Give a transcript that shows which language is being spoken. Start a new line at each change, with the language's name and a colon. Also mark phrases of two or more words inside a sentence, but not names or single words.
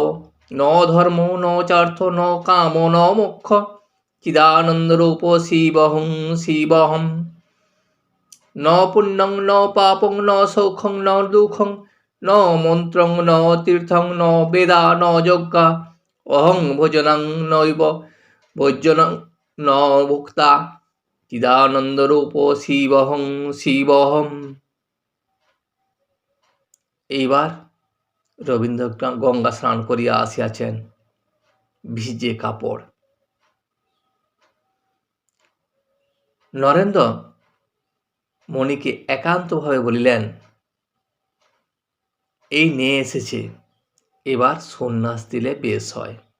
Sanskrit: ন ধর্ম ন চার্থ ন কাম ন মোক্ষ, চিদানন্দরূপ শিবহং শিবহম, ন পুণ্যং ন পাপং ন সৌখং ন দুঃখং, ন মন্ত্রং ন তীর্থং ন বেদা ন যজ্ঞা, অহং ভোজনং নৈব ভোজনং ন ভোক্তা, চিদানন্দরূপ শিবহং শিবহম।
Bangla: এইবার রবীন্দ্র গঙ্গা স্নান করিয়া আসিয়াছেন, ভিজে কাপড়। নরেন্দ্র মণিকে একান্তভাবে বলিলেন, এই নিয়ে এসেছে, এবার সন্ন্যাস দিলে বেশ হয়।